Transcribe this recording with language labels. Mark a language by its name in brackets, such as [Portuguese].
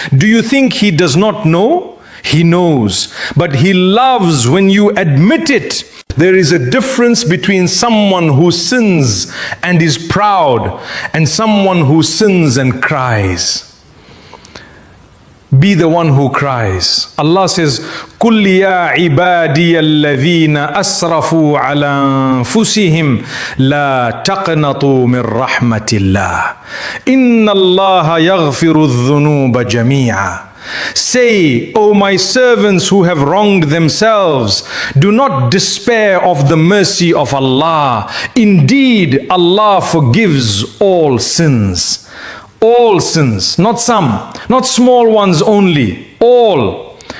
[English] Do you think He does not know? He knows, but He loves when you admit it. There is a difference between someone who sins and is proud and someone who sins and cries. Be the one who cries. Allah says, [Arabic] قُلْ يَا عِبَادِيَ الَّذِينَ أَسْرَفُوا عَلَى أَنفُسِهِمْ لَا تَقْنَطُوا مِنْ رَحْمَةِ اللَّهِ إِنَّ اللَّهَ يَغْفِرُ الذُّنُوبَ جَمِيعًا. [English] Say, O my servants who have wronged themselves, do not despair of the mercy of Allah. Indeed, Allah forgives all sins. All sins, not some, not small ones only, all.